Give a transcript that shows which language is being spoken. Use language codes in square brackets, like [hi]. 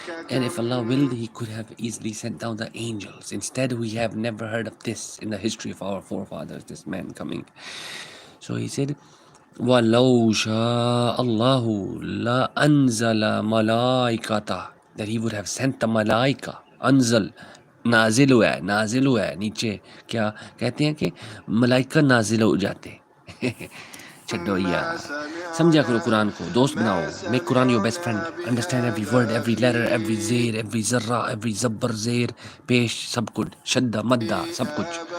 [en] And if Allah willed, He could have easily sent down the angels. Instead, we have never heard of this in the history of our forefathers, this man coming. So He said, [ar] وَلَوْ شَاءَ اللَّهُ لَأَنزَلَ مَلَائِكَةً, [en] that He would have sent the malaika. [hi] Anzal, नाजिल हुआ है नीचे. क्या कहते हैं कि मलाइका नाजिल हो जाते. [pa] छड्डो यार, [hi] समझा करो कुरान को, दोस्त बनाओ. [en] Make Quran your best friend. Understand every word, every letter, every zir, every zarra, every zabbar, zir, pesh, [hi] सब कुछ, शद्दा, मद्दा, सब कुछ.